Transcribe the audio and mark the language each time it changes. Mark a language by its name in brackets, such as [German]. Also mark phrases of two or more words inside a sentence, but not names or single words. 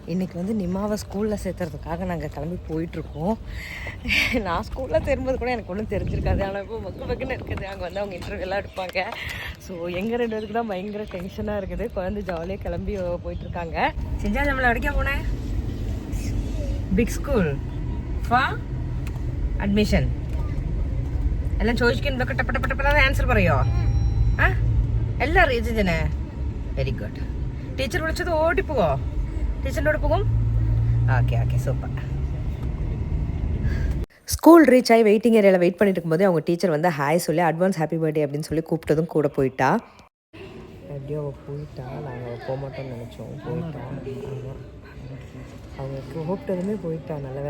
[Tamil] இன்றைக்கி வந்து நிமாவை ஸ்கூலில் சேர்த்துறதுக்காக நாங்கள் கிளம்பி போயிட்டுருக்கோம். நான் ஸ்கூலில் சேரும்போது கூட எனக்கு ஒன்றும் தெரிஞ்சிருக்காது. ஆனால் இப்போ பக்குன்னு இருக்குது. அங்கே வந்து அவங்க இன்டர்வியூலாம் எடுப்பாங்க. ஸோ எங்கள் 2 பேருக்கு தான் பயங்கர டென்ஷனாக இருக்குது. குழந்தை ஜாலியாக கிளம்பி போயிட்டுருக்காங்க. செஞ்சா நம்மளை வரைக்கும் போனேன் பிக் ஸ்கூல் [Malayalam] ഫാ അഡ്മിഷൻ എല്ലാം ചോദിക്കുമ്പോൾ പെട്ടെന്ന് ആൻസർ പറയോ? ആ എല്ലാം അറിയിച്ചേ. [English] very good. [Malayalam] ടീച്ചർ വിളിച്ചത് ഓടിപ്പോവോ? ടീച്ചറിൻ്റെ കൂടെ പോകും. [English] okay okay super. school reach [Tamil] ஆகி வெயிட்டிங் ஏரியாவில் வெயிட் பண்ணிட்டு இருக்கும்போது அவங்க டீச்சர் வந்து ஹாய் சொல்லி [English] advance happy birthday [Tamil] அப்படின்னு சொல்லி கூப்பிட்டதும் கூட போயிட்டா. எப்படியோ அவள் போயிட்டா. நாங்கள் போக மாட்டோம்னு நினச்சோம். போயிட்டா. ஆமாம், அவங்க கூப்பிட்டதுமே போயிட்டா. நல்ல வேலை.